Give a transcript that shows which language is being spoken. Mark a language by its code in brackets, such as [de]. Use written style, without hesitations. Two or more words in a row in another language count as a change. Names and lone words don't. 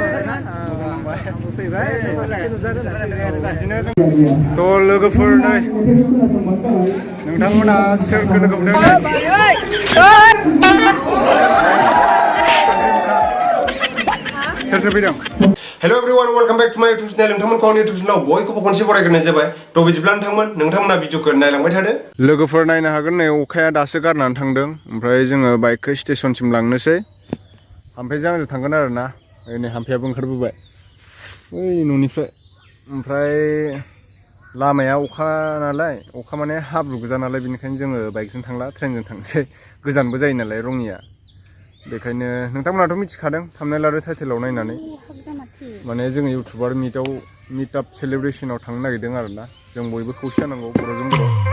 [brx] थ' लोगोफोर नै नोंथांमोना सोरखौ लोगो मोनदों सोर फैदों [en] Hello everyone welcome back to my YouTube channel [brx] नोंथांमोनखौ आंनि यूट्यूब चैनलाव बयखौबो खनसे बरायग्रोनाय जाबाय थ' बिदिब्ला नोंथांमोना भिडिअखौ नायलांबाय थादो लोगोफोर नायनो हागोन नै अखाया दासो गारनानै थांदों ओमफ्राय जोङो बाइकखौ स्टेशनसिम लांनोसै हामफेजों आंजों थांगोन आरोना नै हामफेयाबो ओंखारबोबाय ओइ न'निफ्राय ओमफ्राय लामाया अखा नालाय अखा माने हाब्रु गोजा नालाय बेनिखायनो जोङो बाइकजों थांला ट्रेनजों थांसै गोजानबो जायो नालाय रङिया बेखायनो नोंथांमोनाथ' मिथिखादों थाम्बनेल आरो टाइटेलाव नायनानै माने जोङो [en] youtuber meetup [brx] सेलिब्रेसनाव थांनो नागिरदों आरोना जों बयबो खौसे जानांगौ बर'जों बर'